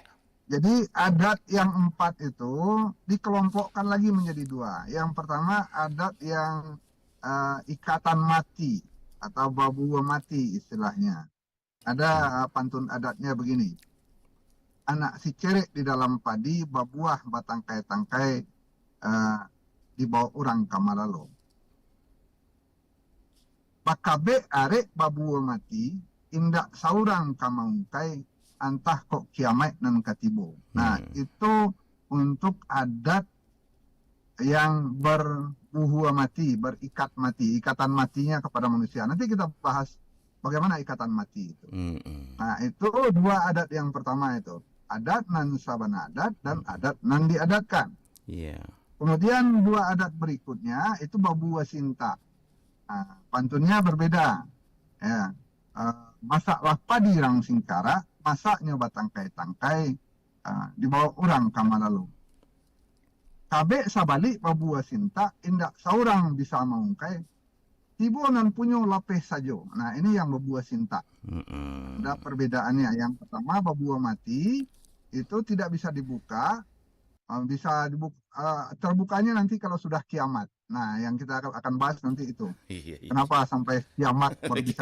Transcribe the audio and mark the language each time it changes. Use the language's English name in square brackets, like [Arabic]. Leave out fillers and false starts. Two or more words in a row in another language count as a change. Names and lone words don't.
[Indonesian] Jadi adat yang 4 itu dikelompokkan lagi menjadi 2. Yang pertama adat yang ikatan mati atau [Minangkabau] babua mati [Indonesian] istilahnya. Ada pantun adatnya begini. [Minangkabau] Anak si cerek di dalam padi, babuah batangkai-tangkai di bawah orang kamalalo. Bakabe arek babua mati, indak saurang kamaungkai, antah kok kiamat nan katibo. [Indonesian] Nah, itu untuk adat yang berbuhua mati, berikat mati, ikatan matinya kepada manusia. Nanti kita bahas bagaimana ikatan mati itu. Nah, itu dua adat yang pertama itu. [Minangkabau] Adat nan sabana adat dan adat nan diadatkan. [Indonesian] Iya. Kemudian dua adat berikutnya itu [Minangkabau] babu wasinta. [Indonesian] Nah, pantunnya berbeda. Ya. [Minangkabau] Masaklah padi rang singkara, masaknya batangkai-tangkai dibawa orang kamalalu. Kabe sabalik babu wasinta, indak saurang bisa mengungkai, tibonan punyo lapeh sajo. [Indonesian] Nah, ini yang [Minangkabau] babu wasinta. [Indonesian] Ada perbedaannya. Yang pertama, [Minangkabau] babua mati [Indonesian] itu tidak bisa dibuka, bisa dibuka, terbukanya nanti kalau sudah kiamat. Nah, yang kita akan bahas nanti itu. Iya. Kenapa sampai kiamat baru bisa